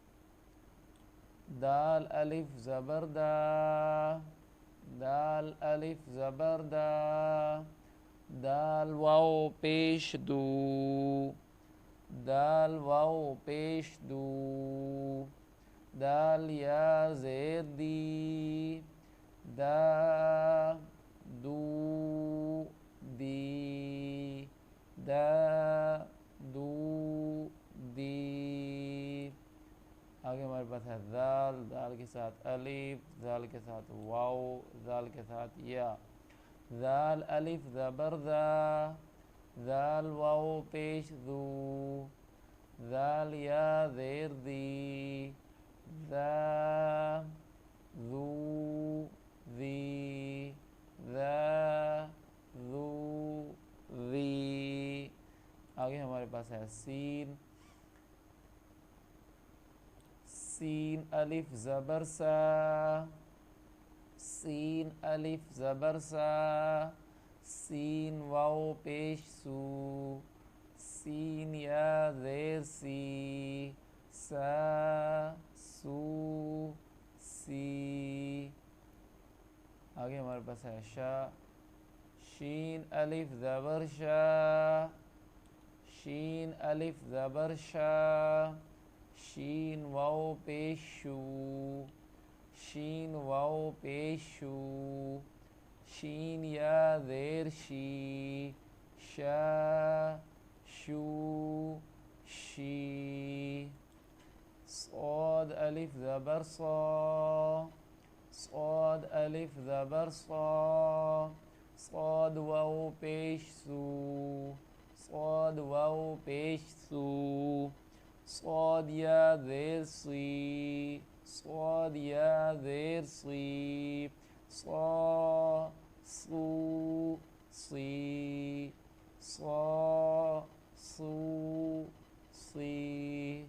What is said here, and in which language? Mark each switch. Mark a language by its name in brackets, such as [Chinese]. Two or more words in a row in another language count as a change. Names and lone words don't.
[Urdu] دال الف زبر دا، دال الف زبر دا، دال واو پیش دو، دال واو پیش دو۔ دال یا زیر دی، دا دو دی، دا دو دی۔ آگے ہمارے پاس ہے ذال، ذال کے ساتھ الف، ذال کے ساتھ واو، ذال کے ساتھ یا۔ ذال الف زبر ذا، ذال واو پیش ذو، ذال یا زیر ذی، ذا ذو ذی، ذا ذو ذی۔ آگے ہمارے پاس ہے سین، سین الف زبر سا، سین الف زبر سا، سین واو پیش سو، سین یا زیر سی، سا سو سی۔ آگے ہمارے پاس ہے شا، شین الف زبر شا، شین الف زبر شا، شین واو پیش شو، شین واو پیش شو، شین یا زیر شی، شا شو شی۔ صاد الف زبر صا، صاد الف زبر صا، صاد واو پیش سو، صاد واو پیش سو، صاد یا زیر سی، صاد یا زیر سی، صا سو سی، صا سو سی۔